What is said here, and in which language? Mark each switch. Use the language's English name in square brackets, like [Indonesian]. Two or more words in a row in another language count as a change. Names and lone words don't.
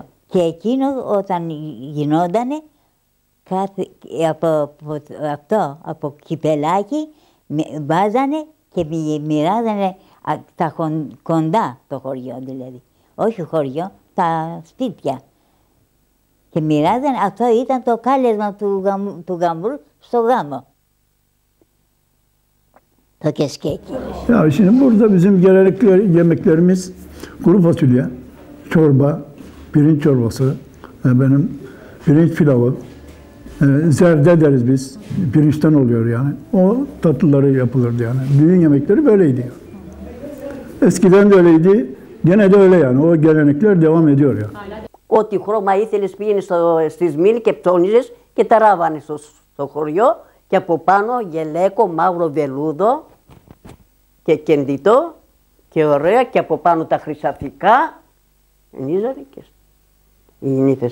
[Greek] Και εκείνο όταν γινότανε από κυπελάκι βάζανε και μοιράζανε τα κοντά το χωριό δηλαδή. Όχι χωριό, τα σπίτια. Και μοιράζανε, αυτό ήταν το κάλεσμα του γαμπρού στο γάμο. Το κεσκέκι. [Turkish] Ya şimdi burada bizim gelenekli yemeklerimiz kuru fasulye, çorba, pirinç çorbası, benim pirinç pilavı, zerde deriz biz, pirinçten oluyor yani. O tatlıları yapılırdı yani. Düğün yemekleri böyleydi yani. Eskiden de öyleydi, gene de öyle yani. O gelenekler devam ediyor yani. [Greek] Ό,τι χρώμα ήθελες πήγαινε στη Σμήνη και ψώνιζες και τα ράβανε στο χωριό και από πάνω γελέκο, μαύρο βελούδο και κεντητό και ωραία και από πάνω τα χρυσαφικά ενίζανε οι νύφες.